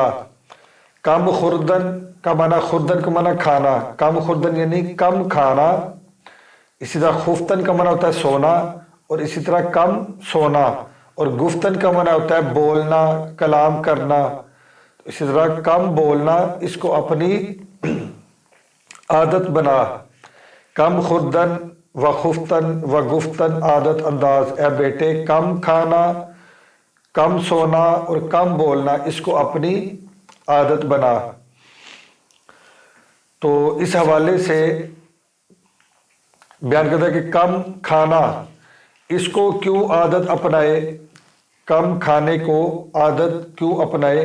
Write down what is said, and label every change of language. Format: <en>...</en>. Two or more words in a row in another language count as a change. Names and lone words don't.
<fa>کم خوردن</fa> <ur>کا معنی، خوردن کا معنی کھانا،</ur> <fa>کم خوردن</fa> <ur>یعنی کم کھانا، اسی طرح خفتن کا معنی ہوتا ہے سونا، اور اسی طرح کم سونا، اور گفتن کا معنی ہوتا ہے بولنا، کلام کرنا، اسی طرح کم بولنا، اس کو اپنی عادت بنا۔</ur> <fa>کم خوردن و خفتن و گفتن عادت انداز،</fa> <ur>اے بیٹے کم کھانا، کم سونا اور کم بولنا اس کو اپنی عادت بنا۔ تو اس حوالے سے بیان کرتا ہے کہ کم کھانا اس کو کیوں عادت اپنائے، کم کھانے کو عادت کیوں اپنائے؟</ur>